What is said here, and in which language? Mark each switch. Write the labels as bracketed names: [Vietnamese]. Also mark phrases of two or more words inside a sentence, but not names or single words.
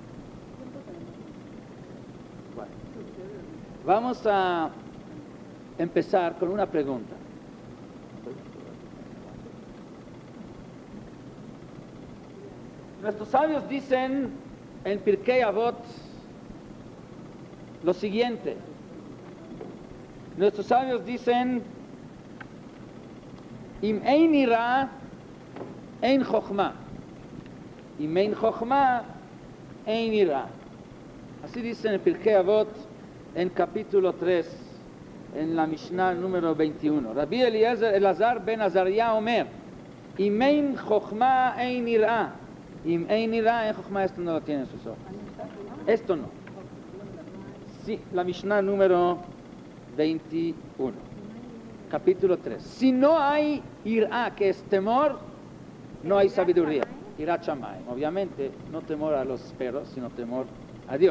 [Spanish] Bueno, vamos a empezar con una pregunta. Nuestros sabios dicen en Pirkei Avot lo siguiente. Nuestros sabios dicen: [Hebrew] אם אין יראה, אין חכמה. אם אין חכמה, אין יראה. [Spanish] Así dicen en Pirkei Avot, en capítulo 3, en la Mishnah número 21. [Hebrew] רבי אלעזר בן עזריה אומר: אם אין חכמה, אין יראה. אם אין יראה, אין חכמה. [Spanish] Esto no lo tienen sus ojos. Esto no. Sí, la Mishnah número 21, capítulo 3. Si no hay ira, que es temor, no hay sabiduría. [Hebrew] יראת שמים, [Spanish] obviamente, no temor a los perros, sino temor a Dios.